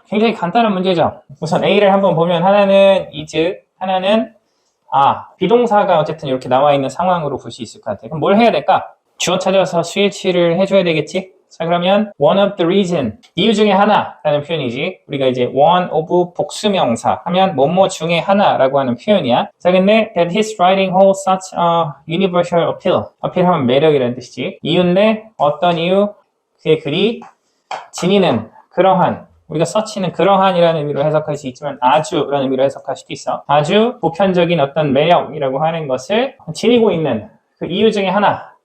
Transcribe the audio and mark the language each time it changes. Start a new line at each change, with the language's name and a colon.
Korean: 굉장히 간단한 문제죠. 우선 A를 한번 보면 하나는 is, 하나는 비동사가 어쨌든 이렇게 나와 있는 상황으로 볼 수 있을 것 같아요. 그럼 뭘 해야 될까? 주어 찾아서 수일치를 해줘야 되겠지? 자, 그러면 one of the reason, 이유 중에 하나라는 표현이지. 우리가 이제 one of 복수명사 하면 뭐뭐 중에 하나라고 하는 표현이야.
English: 자, 근데 that his writing holds such a universal appeal.
Korean: appeal하면 매력이라는 뜻이지. 이유인데 어떤 이유? 그의 글이 지니는 그러한, 우리가 서치는 그러한이라는 의미로 해석할 수 있지만 아주라는 의미로 해석할 수도 있어. 아주 보편적인 어떤 매력이라고 하는 것을 지니고 있는 그 이유 중에 하나.